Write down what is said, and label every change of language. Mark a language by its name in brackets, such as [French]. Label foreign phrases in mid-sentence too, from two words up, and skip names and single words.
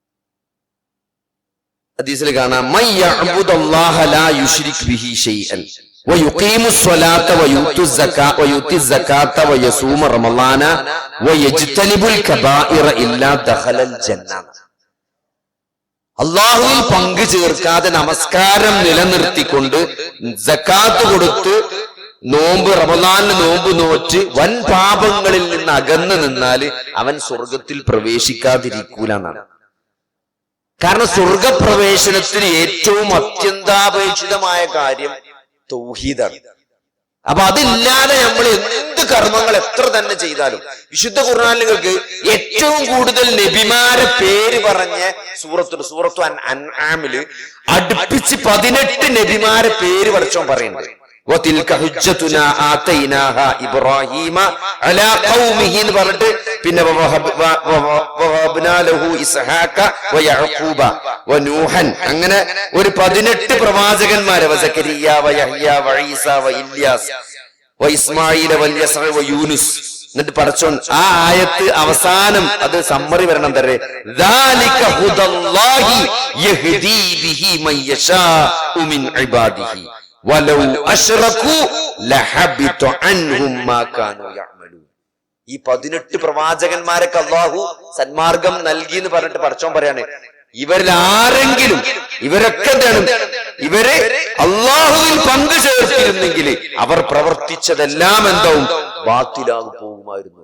[Arabic] من يعبد الله لا يشرك به شيئا. ويقيم الصلاة ويؤتي الزكاة ويصوم رمضان ويجتنب الكبائر إلا دخل الجنة. [Malayalam] അള്ളാഹുവിൽ പങ്കു ചേർക്കാതെ നമസ്കാരം നിലനിർത്തിക്കൊണ്ട് സക്കാത്ത് കൊടുത്ത് റമളാനിൽ നോമ്പ് നോറ്റ് വൻ പാപങ്ങളിൽ നിന്ന് അകന്നു നിന്നാൽ അവൻ സ്വർഗത്തിൽ പ്രവേശിക്കാതിരിക്കൂലെന്നാണ്. കാരണം സ്വർഗപ്രവേശനത്തിന് ഏറ്റവും അത്യന്താപേക്ഷിതമായ കാര്യം തൗഹീദാണ്. അപ്പൊ അതില്ലാതെ നമ്മൾ എന്ത് കർമ്മങ്ങൾ എത്ര തന്നെ ചെയ്താലും, വിശുദ്ധ ഖുർആനിലേക്ക് ഏറ്റവും കൂടുതൽ നബിമാരെ പേര് പറഞ്ഞ സൂറത്തു അൻആമില് അടുപ്പിച്ച് 18 നബിമാരെ പേര് പഠിച്ചോൻ പറയുന്നുണ്ട്. [Arabic] وَتِلْكَ حُجَّتُنَا آتَيْنَاهَا إِبْرَاهِيمَ عَلَى قَوْمِهِ [Malayalam] എന്ന് പറഞ്ഞിട്ട് പിന്നെ [Arabic] وَوَهَبْنَا لَهُ إِسْحَاقَ وَيَعْقُوبَ وَنُوحًا [Malayalam] അങ്ങനെ ഒരു 18 പ്രവാചകന്മാരെ [Arabic] وزكريا ويحيى وعيسى وإلياس وإسماعيل واليسع ويونس. [Malayalam] എന്നിട്ട് പറച്ചോൻ ആ ആയത്ത് അവസാനം അത് സമ്മറി വരണം തരേ [Arabic] ذَلِكَ هُدَى اللَّهِ يَهْدِي بِهِ مَن يَشَاءُ مِنْ عِبَادِهِ وَلَوْ أَشْرَكُوا لَحَبِطَ عَنْهُمْ مَا كَانُوا يَعْمَلُونَ. [Malayalam] ഈ 18 പ്രവാചകന്മാരൊക്കെ അല്ലാഹു സന്മാർഗം നൽകി എന്ന് പറഞ്ഞിട്ട് പറച്ചോൻ പറയാണ്, ഇവരിൽ ആരെങ്കിലും ഇവരൊക്കെ എന്താണ് ഇവരെ അള്ളാഹുവിൽ പങ്കു ചേർത്തിരുന്നെങ്കിൽ അവർ പ്രവർത്തിച്ചതെല്ലാം എന്താവും ബാത്തിലാകു പോകുമായിരുന്നു.